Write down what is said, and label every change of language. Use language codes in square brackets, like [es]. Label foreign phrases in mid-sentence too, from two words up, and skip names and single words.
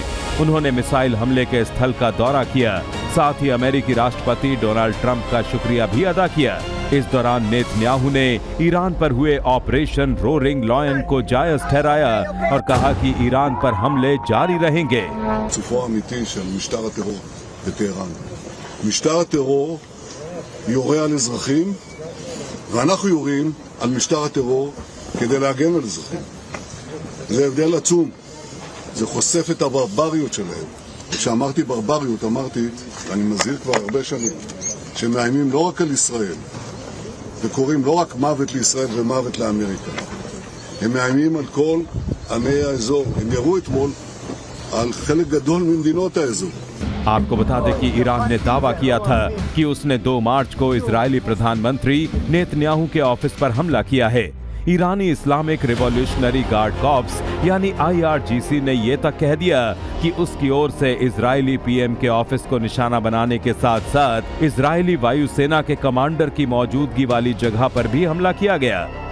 [hi] उन्होंने मिसाइल हमले के स्थल का दौरा किया, साथ ही अमेरिकी राष्ट्रपति डोनाल्ड ट्रंप का शुक्रिया भी अदा किया। इस दौरान नेतन्याहू ने ईरान पर हुए ऑपरेशन रोरिंग लॉयन को जायज ठहराया और कहा कि ईरान पर हमले जारी रहेंगे। [he] משטר הטרור יורה על אזרחים ואנחנו יורים על משטר הטרור כדי להגן על אזרחים. זה הבדל עצום. זה חושף את הברבריות שלהם. כשאמרתי ברבריות, אמרתי, אני מזהיר כבר הרבה שנים, שמאיימים לא רק על ישראל, וקוראים לא רק מוות לישראל ומוות לאמריקה. הם מאיימים על כל עמי האזור. הם ירו אתמול על חלק גדול ממדינות האזור. [hi] आपको बता दें कि ईरान ने दावा किया था कि उसने 2 मार्च को इजरायली प्रधानमंत्री नेतन्याहू के ऑफिस पर हमला किया है। ईरानी इस्लामिक रिवॉल्यूशनरी गार्ड कॉर्प्स यानी IRGC ने ये तक कह दिया कि उसकी ओर से इजरायली PM के ऑफिस को निशाना बनाने के साथ साथ इजरायली वायुसेना के कमांडर की मौजूदगी वाली जगह पर भी हमला किया गया।